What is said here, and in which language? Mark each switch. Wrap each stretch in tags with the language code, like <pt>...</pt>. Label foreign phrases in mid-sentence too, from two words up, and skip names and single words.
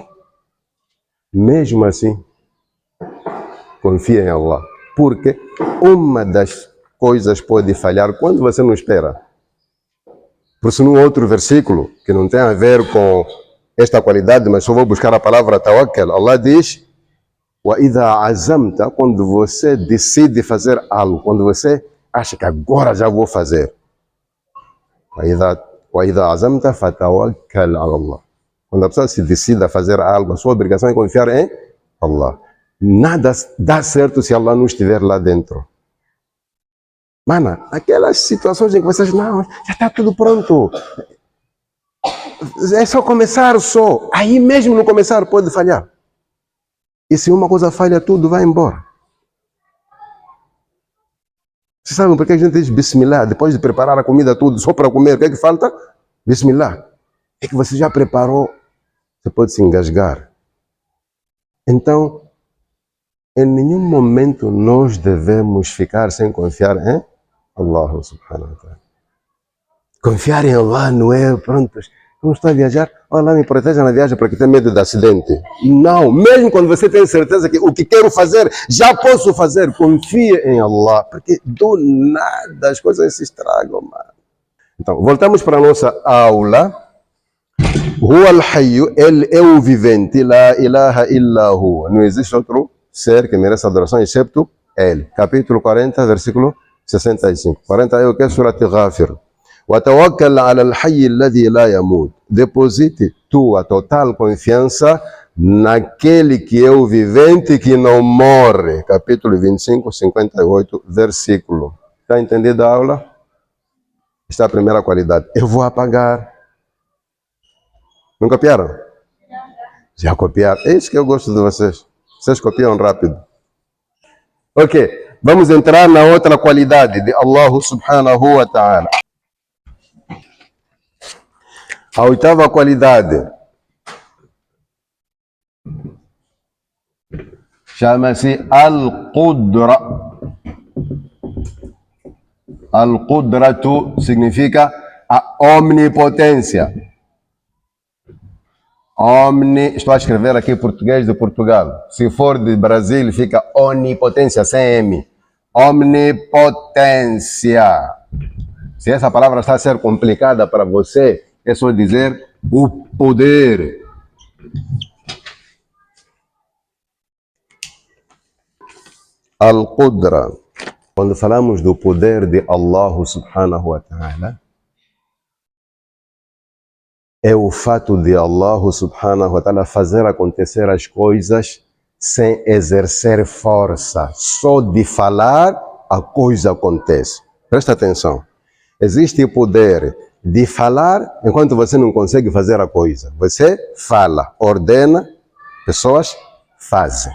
<pt>Mesmo assim, confia em Allah, porque uma das coisas pode falhar quando você não espera. Por isso, num outro versículo, que não tem a ver com esta qualidade, mas só vou buscar a palavra tawakkal, Allah diz:</pt> <ar>وَإِذَا عَزَمْتَ,</ar> <pt>quando você decide fazer algo, quando você acha que agora já vou fazer.</pt> <ar>وَإِذَا عَزَمْتَ فَتَوَكَّلْ عَلَى اللَّهِ.</ar> <pt>Quando a pessoa se decide a fazer algo, a sua obrigação é confiar em Allah. Nada dá certo se Allah não estiver lá dentro. Mano, aquelas situações em que vocês, não, já está tudo pronto. É só começar só. Aí mesmo no começar pode falhar. E se uma coisa falha, tudo vai embora. Vocês sabem por que a gente diz Bismillah? Depois de preparar a comida tudo, só para comer, o que é que falta? Bismillah. É que você já preparou, você pode se engasgar. Então, em nenhum momento nós devemos ficar sem confiar em Allah</pt> <ar>سبحانه وتعالى.</ar> <pt>Confiar em Allah não é, pronto, como estou a viajar, Allah me proteja na viagem porque tenho medo de acidente. Não, mesmo quando você tem certeza que o que quero fazer, já posso fazer, confie em Allah, porque do nada as coisas se estragam, mano. Então, voltamos para a nossa aula.</pt> <ar>هو الحي,</ar> <pt>Ele é o vivente,</pt> <ar>لا إله إلا هو.</ar> <pt>Não existe outro ser que merece adoração excepto Ele. Capítulo 40, versículo 65. 40 é o que? Surat Ghafir.</pt> <ar>وَتَوَكَّلْ عَلَى الْحَيِّ الَّذِي لَا يَمُوتُ.</ar> <pt>Deposite tua total confiança naquele que é o vivente que não morre. Capítulo 25, 58, versículo. Está entendida a aula? Esta é a primeira qualidade. Eu vou apagar. Não copiaram? Já copiaram. É isso que eu gosto de vocês. Vocês copiam rápido. Ok, vamos entrar na outra qualidade de Allah</pt> <ar>سبحانه وتعالى.</ar> <pt>A oitava qualidade chama-se Al-Qudra. Al-Qudratu significa a omnipotência. Estou a escrever aqui português de Portugal. Se for de Brasil, fica onipotência, sem M. Omnipotência. Se essa palavra está a ser complicada para você, é só dizer o poder. Al-Qudra. Quando falamos do poder de Allah</pt> <ar>سبحانه وتعالى,</ar> <pt>é o fato de Allah</pt> <ar>سبحانه وتعالى</ar> <pt>fazer acontecer as coisas sem exercer força. Só de falar, a coisa acontece. Presta atenção. Existe o poder de falar enquanto você não consegue fazer a coisa. Você fala, ordena, pessoas fazem.</pt>